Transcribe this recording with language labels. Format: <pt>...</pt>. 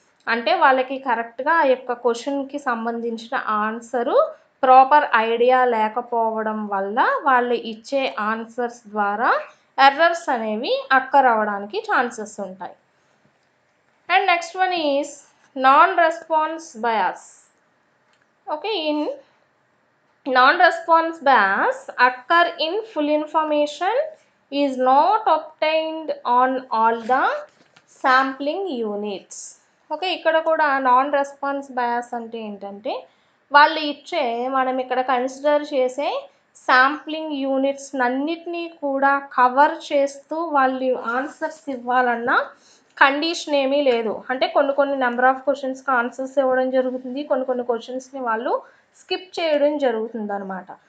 <te>అంటే వాళ్ళకి కరెక్ట్గా ఆ యొక్క క్వశ్చన్కి సంబంధించిన ఆన్సరు ప్రాపర్ ఐడియా లేకపోవడం వల్ల వాళ్ళు ఇచ్చే ఆన్సర్స్ ద్వారా ఎర్రర్స్ అనేవి అక్కర్ అవ్వడానికి ఛాన్సెస్ ఉంటాయి.</te> <en>And next one is non response bias. Okay, in non-response bias occur in full information is not obtained on all the sampling units.</en> <te>Okay, ఇక్కడ కూడా నాన్ రెస్పాన్స్ బయాస్ అంటే ఏంటంటే వాళ్ళు ఇచ్చే మనం ఇక్కడ కన్సిడర్ చేసే శాంప్లింగ్ యూనిట్స్ అన్నిటినీ కూడా కవర్ చేస్తూ వాళ్ళు ఆన్సర్స్ ఇవ్వాలన్న కండిషన్ ఏమీ లేదు. అంటే కొన్ని నెంబర్ ఆఫ్ క్వశ్చన్స్కి ఆన్సర్స్ ఇవ్వడం జరుగుతుంది, కొన్ని క్వశ్చన్స్ని వాళ్ళు స్కిప్ చేయడం జరుగుతుంది అనమాట.</te>